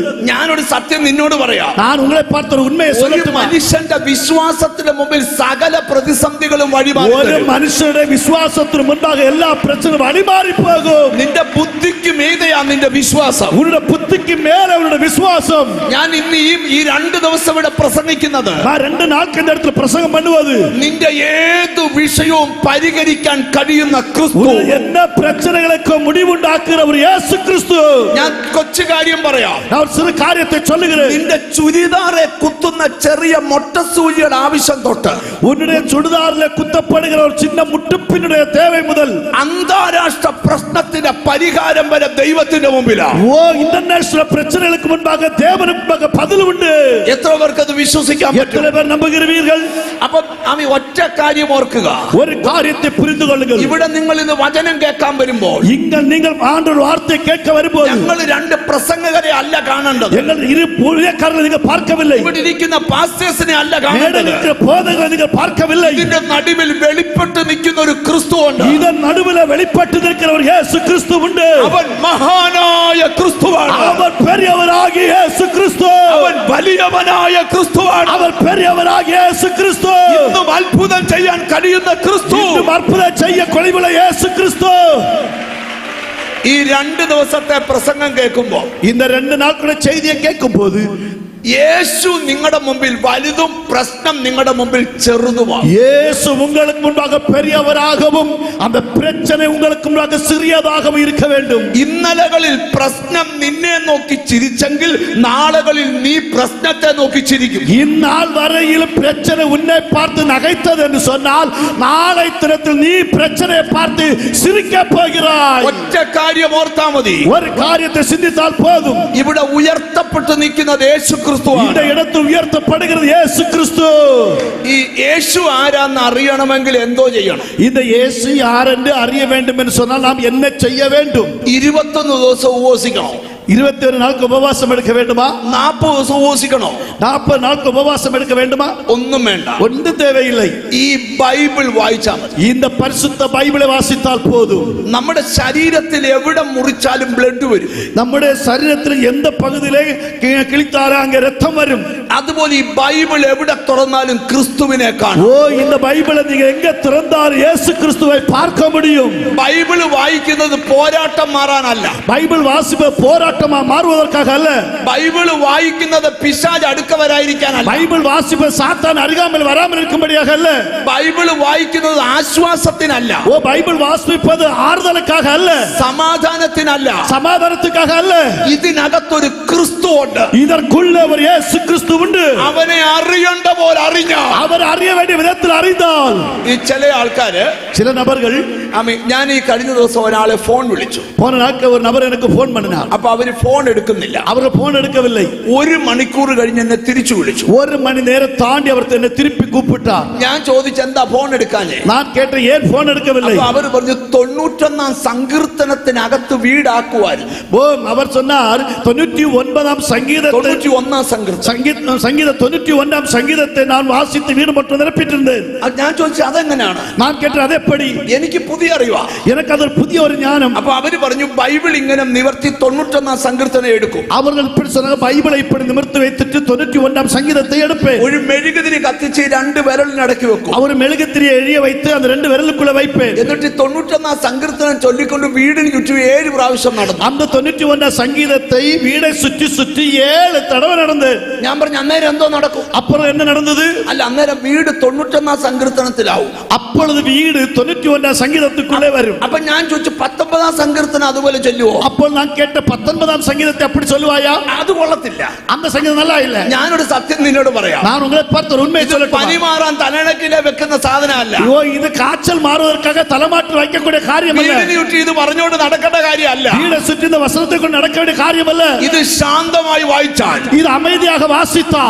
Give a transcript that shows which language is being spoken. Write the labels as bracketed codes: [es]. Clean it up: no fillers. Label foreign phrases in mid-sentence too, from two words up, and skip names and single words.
[ml] ഞാനൊരു സത്യം നിന്നോട് പറയാം. [ta] நான் உங்களை பார்த்த ஒரு உண்மையை [ml] ഒരു [ta] சொல்லட்டுமா? [ml] മനുഷ്യന്റെ വിശ്വാസത്തിന്റെ മുമ്പിൽ സകല പ്രതിസന്ധികളും വഴിമാറി [ta] ஒரு [ml] തരും. [ta] மனுஷனுடைய விசுவாசத்திற்கு முன்பாக எல்லா பிரச்சனையும் வழிமாறி போகும். [ml] നിന്റെ ബുദ്ധിക്ക് മീതെയാ നിന്റെ വിശ്വാസം. [ta] உன்னுடைய புத்திக்கு மேல உன்னுடைய விசுவாசம். [ml] ഞാൻ ഇന്ന് ഈ 2 ദിവസം ഇവിടെ പ്രസംഗിക്കുന്നത്, [ta] நான் 2 நாட்கள் இந்த இடத்துல பிரசங்கம் பண்ணுவது, [ml] നിന്റെ ഏത് വിഷയവും പരിഹരിക്കാൻ കഴിയുന്ന ക്രിസ്തു. [ta] உன்னுடைய என்ன பிரச்சனைகளுக்கு முடிவுண்டாக்குற ஒரு இயேசு கிறிஸ்து. [ml] ഞാൻ കൊച്ചു കാര്യം പറയാം. [ta] நான் ஒரு சிறு காரியத்தை சொல்லுகிறேன். [ml] നിന്റെ ചുരിദാറെ കുത്തുന്ന ചെറിയ മൊട്ടസൂചിയുടെ ആവശ്യം തൊട്ട് [ta] உன்னுடைய சுடிதாரிலே குத்தப்படுகிற ஒரு சின்ன முட்டுப்பினுடைய தேவை முதல் [ml] അന്താരാഷ്ട്ര പ്രശ്നത്തിന്റെ പരിഹാരം വരെ ദൈവത്തിന്റെ മുമ്പിലാണ്. [ta] ஓ இன்டர்நேஷனல் பிரச்சனைகளுக்கு முன்பாக தேவனுக்கு முன்பாக பதில் உண்டு. [ml] എത്ര പേർ പേർക്ക് അത് വിശ്വസിക്കാൻ പറ്റും? [ta] எத்தனை பேர் நம்புகிறீர்கள்? [ml] അപ്പം ആമി ഒറ്റ കാര്യം ഓർക്കുക, [ta] ஒரு காரியத்தை புரிந்து கொள்ளுங்கள். [ml] ഇവിടെ നിങ്ങൾ ഇന്ന് വചനം കേൾക്കാൻ വരുമ്പോൾ [ta] இங்க நீங்கள் ஆண்டவர் வார்த்தை கேட்க வரும்போது [ml] ഞങ്ങൾ രണ്ട് പ്രസംഗകരെ അല്ല കാണേണ്ടത്, [ta] எங்கள் இரு ஊழியக்காரர்களை நீங்கள் பார்க்கவில்லை, [ml] ഇവിടെ ഇരിക്കുന്ന പാസ്റ്റേഴ്സിനെ അല്ല [ta] மேடையில் [ml] കാണേണ്ടത്. [ta] இருக்கிற போதகரை நீங்கள் பார்க்கவில்லை. [ml] ഇതിന്റെ നടുവിൽ വെളിപ്പെട്ട് നിൽക്കുന്ന ഒരു ക്രിസ്തു ഉണ്ട്. [ta] இதன் நடுவில் வெளிப்பட்டு நிற்கிறவர் இயேசு கிறிஸ்து உண்டு. [ml] അവൻ മഹാനായ ക്രിസ്തുവാണ്. [ta] அவர் பெரியவராகிய இயேசு கிறிஸ்து. [ml] അവൻ വലിയവനായ ക്രിസ്തുവാണ്. [ta] அவர் பெரியவராகிய இயேசு கிறிஸ்து. [ml] ഇന്നും അത്ഭുതം ചെയ്യാൻ കഴിയുന്ന ക്രിസ്തു. [ta] இன்னும் அற்புதம் செய்ய கொள்ளையுள்ள இயேசு கிறிஸ்து. [ml] ഈ 2 ദിവസത്തെ പ്രസംഗം കേൾക്കുമ്പോൾ [ta] இந்த 2 நாட்கள செய்தியை கேட்கும்போது [ml] യേശു നിങ്ങളുടെ മുമ്പിൽ വലുതും പ്രശ്നം നിങ്ങളുടെ മുമ്പിൽ ചെറുതുമാണ്. [ta] இயேசு உங்களுக்கு முன்பாக பெரியவராகவும் அந்த பிரச்சனை உங்களுக்கு முன்பாக சிறியதாகவும் இருக்க வேண்டும். [ml] ഇന്നലകളിൽ പ്രശ്നം നിന്നെ നോക്കി ചിരിച്ചെങ്കിൽ നാളുകളിൽ നീ പ്രശ്നത്തെ നോക്കി ചിരിക്കും. [ta] இந்நாள் வரையிலும் பிரச்சனை உன்னை பார்த்து நகைத்தது என்று சொன்னால் நாளை தினத்தில் நீ பிரச்சனையை பார்த்து சிரிக்க போகிறாய். [ml] ഒറ്റ കാര്യം ഓർത്താ മതി, [ta] ஒரு காரியத்தை சிந்தித்தால் போதும். [ml] ഇവിടെ ഉയർത്തപ്പെട്ട് നിൽക്കുന്നത് യേശു ക്രിസ്തുവാണ്. [ta] இந்த இடத்தில் உயர்த்தப்படுகிறது இயேசு கிறிஸ்து. [ml] ഈ യേശു ആരാന്ന് അറിയണമെങ്കിൽ എന്തോ ചെയ്യണം? [ta] இந்த இயேசு யார் என்று அறிய வேண்டும் என்று சொன்னால் நாம் என்ன செய்ய வேண்டும்? [ml] 21 ദിവസം ഉപവസിക്കണോ? [ta] 21 நாளுக்கு உபவாசம் எடுக்க வேண்டுமா? [ml] 40 ദിവസം ഉപവസിക്കണോ? [ta] 40 நாளுக்கு உபவாசம் எடுக்க வேண்டுமா? [ml] ഒന്നും വേണ്ട, [ta] ஒன்றும் தேவையில்லை. [ml] ഈ ബൈബിൾ വായിച്ചാൽ മതി. [ta] இந்த பரிசுத்த பைபிளை வாசித்தால் போதும். [ml] നമ്മുടെ ശരീരത്തിൽ എവിടെ മുറിച്ചാലും ബ്ലഡ് വരും. [ta] நம்முடைய சரீரத்தில் எந்த பகுதியிலே கிழித்தாரோ அங்கே ரத்தம் வரும். [ml] അതുപോലെ ഈ ബൈബിൾ എവിടെ തുറന്നാലും ക്രിസ്തുവിനെ കാണും. [ta] ஓ, இந்த பைபிளை நீங்க எங்க திறந்தாலும் இயேசு கிறிஸ்துவை பார்க்க முடியும். [ml] ബൈബിൾ വായിക്കുന്നത് പോരാട്ടം മാറാനല്ല, [ta] பைபிள் வாசிப்ப போராட்டமா மாறுவதற்காக அல்ல. [ml] ബൈബിൾ വായിക്കുന്നത് പിശാച് അടുക്ക വരാതിരിക്കാനല്ല, [ta] பைபிள் வாசிப்ப சாத்தான் அருகாமல் வராமல் இருக்கும்படியாக அல்ல. [ml] ബൈബിൾ വായിക്കുന്നത് ആശ്വാസത്തിനല്ല, [ta] ஓ, பைபிள் வாசிப்பது ஆறுதலுக்காக அல்ல, [ml] സമാധാനത്തിനല്ല, [ta] சமாதானத்துக்காக அல்ல. [ml] ഇതിനകത്തൊരു ക്രിസ്തു ഉണ്ട്. [ta] இதற்குள்ள ஒரு இயேசு கிறிஸ்து உண்டு. [ml] അവനെ അറിയണ്ട പോലെ അറിഞ്ഞാൽ, [ta] அவர் அறிய வேண்டிய விதத்தில் அறிந்தால். [ml] ഈ ചില ആൾക്കാര് [ta] சில நபர்கள், [ml] ഞാൻ ഈ കഴിഞ്ഞ ദിവസം ഒരാളെ ഫോൺ വിളിച്ചു. [ta] போன நாட்கள் ஒரு நபர் எனக்கு போன் பண்ணினார். [ml] അപ്പൊ അവര് ഫോൺ എടുക്കുന്നില്ല. [ta] அவர் போன் எடுக்கவில்லை. [ml] 1 മണിക്കൂർ കഴിഞ്ഞ് എന്നെ തിരിച്ചു വിളിച്ചു. [ta] 1 மணி நேரம் தாண்டி அவர் என்னை திருப்பி கூப்பிட்டார். [ml] ഞാൻ ചോദിച്ചു എന്താ ഫോൺ എടുക്കാഞ്ഞേ? [ta] நான் கேட்டேன் ஏன் போன் எடுக்கவில்லை? [ml] അപ്പൊ അവര് പറഞ്ഞു 91 സങ്കീർത്തനത്തിനകത്ത് വീടാക്കുവായിരുന്നു. [ta] ஓ, அவர் சொன்னார் 99 சங்கீதத்தை 91 சங்கீத 91 சங்கீதத்தை நான் வாசித்து வீடு மட்டும் நிரப்பிட்டிருந்தேன். [ml] ഞാൻ ചോദിച്ചു അതെങ്ങനെയാണ്? [ta] நான் கேட்டேன் அது எப்படி? [ml] എനിക്ക് പുതിയ അറിവാ. [ta] எனக்கு அது புதிய ஒரு ஞானம். [ml] അപ്പൊ അവര് പറഞ്ഞു ബൈബിൾ ഇങ്ങനെ നിവർത്തി 91 സങ്കീർത്തനം എടുക്കും. [ta] அவர்கள் இப்படி சொன்னாங்க, பைபிளை இப்படி நிமிர்த்தி வைத்துட்டு 91 சங்கீதத்தை எடுப்பேன். [ml] ഒരു മെഴുകുതിരി കത്തിച്ച് 2 വിരലിനടക്കി വെക്കും. [ta] அவர் மெழுகுத்திரியை எரிய வைத்து அந்த 2 விரலுக்குள்ள வைப்பேன். [ml] എന്നിട്ട് 91 സങ്കീർത്തനം ചൊല്ലിക്കൊണ്ട് വീടിന് ചുറ്റും 7 പ്രാവശ്യം നടന്നു. [ta] அந்த 91 சங்கீதத்தை வீடை சுற்றி சுற்றி 7 தடவை நடந்து. [ml] ഞാൻ പറഞ്ഞു അന്നേരം എന്തോ നടക്കും? [ta] அப்புறம் என்ன நடந்தது? [ml] അല്ല, അന്നേരം വീട് 91 സങ്കീർത്തനത്തിലാവും. [ta] அப்பொழுது வீடு 91 சங்கீதத்துக்குள்ளே வரும். [ml] അപ്പൊ ഞാൻ ചോദിച്ചു 19 സങ്കീർത്തനം അതുപോലെ ചൊല്ലുവോ? [ta] அப்போ நான் கேட்ட 19 சங்கீதத்தை அப்படி சொல்லுவாயா? [ml] അത് കൊള്ളത്തില്ല. [ta] அந்த சங்கீதம் நல்லா இல்ல. [ml] ഞാനൊരു സത്യം നിന്നോട് പറയാം. [ta] நான் உங்களை பார்த்து ஒரு உண்மையை சொல்லட்டுமா? [ml] പനി മാറാൻ തലയിണക്കിലെ വെക്കുന്ന സാധനമല്ല. [ta] ஐயோ, இது காய்ச்சல் மாறுவதற்காக தலைமாட்டில் வைக்கக்கூடிய காரியம் அல்ல. [ml] വീടിന് ചുറ്റി ഇത് പറഞ്ഞുകൊണ്ട് നടക്കേണ്ട കാര്യമല്ല. [ta] வீடை சுற்றி இந்த வசனத்தை கொண்டு நடக்க வேண்டிய காரியம் அல்ல. [ml] ഇത് ശാന്തമായി വായിച്ചാൽ, [ta] இது அமைதியாக வாசித்தால்,